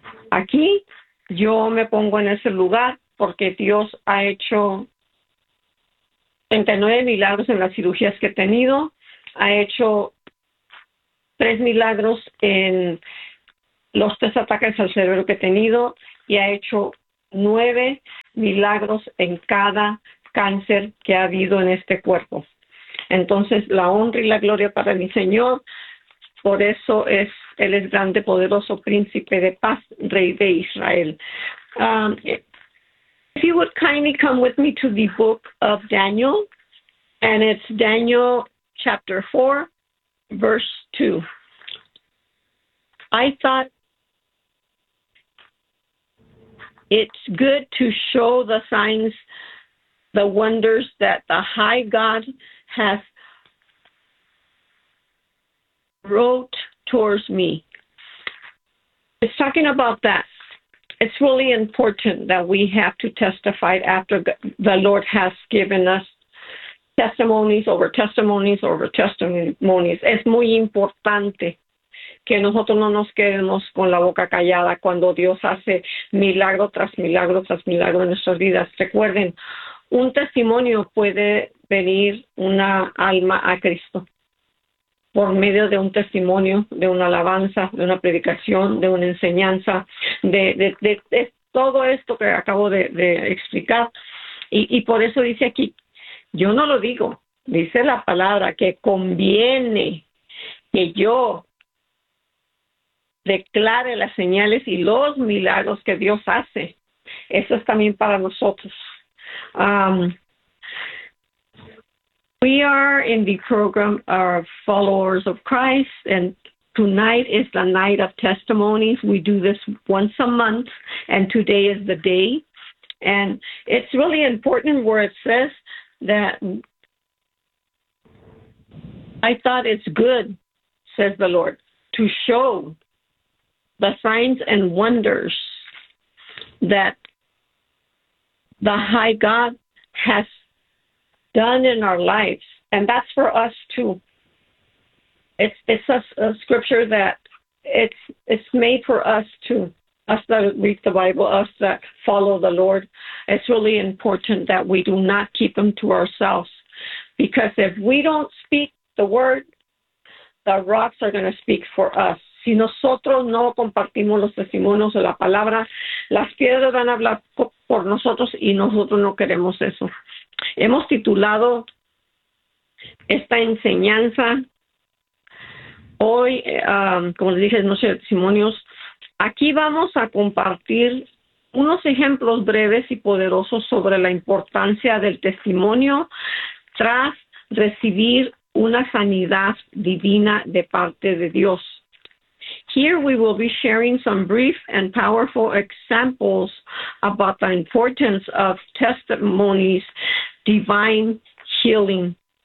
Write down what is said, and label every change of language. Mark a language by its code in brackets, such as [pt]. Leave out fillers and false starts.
[es] Aquí yo me pongo en ese lugar porque Dios ha hecho 39 milagros en las cirugías que he tenido, ha hecho 3 milagros en los 3 ataques al cerebro que he tenido y ha hecho 9 milagros en cada cáncer que ha habido en este cuerpo. Entonces, la honra y la gloria para mi Señor, por eso es, Él es grande, poderoso, príncipe de paz, rey de Israel. [en] If you would kindly come with me to the book of Daniel, and it's Daniel chapter 4. Verse 2. I thought it's good to show the signs, the wonders that the high God has wrote towards me. It's talking about that. It's really important that we have to testify after the Lord has given us testimonies over testimonies over testimonies. [es] Es muy importante que nosotros no nos quedemos con la boca callada cuando Dios hace milagro tras milagro tras milagro en nuestras vidas. Recuerden, un testimonio puede venir una alma a Cristo por medio de un testimonio, de una alabanza, de una predicación, de una enseñanza, de todo esto que acabo de explicar. Y por eso dice aquí, yo no lo digo, dice la palabra que conviene que yo declare las señales y los milagros que Dios hace. Eso es también para nosotros. [en] We are in the program of followers of Christ, and tonight is the night of testimonies. We do this once a month, and today is the day. And it's really important where it says that I thought it's good, says the Lord, to show the signs and wonders that the high God has done in our lives. And that's for us too. It's a scripture that it's made for us too, us that read the Bible, us that follow the Lord. It's really important that we do not keep them to ourselves, because if we don't speak the word, the rocks are going to speak for us. [es] Si nosotros no compartimos los testimonios de la palabra, las piedras van a hablar por nosotros y nosotros no queremos eso. Hemos titulado esta enseñanza hoy, como les dije, noche de testimonios. Aquí vamos a compartir unos ejemplos breves y poderosos sobre la importancia del testimonio tras recibir una sanidad divina de parte de Dios. [en] Here we will be sharing some brief and powerful examples about the importance of testimonies, divine healing.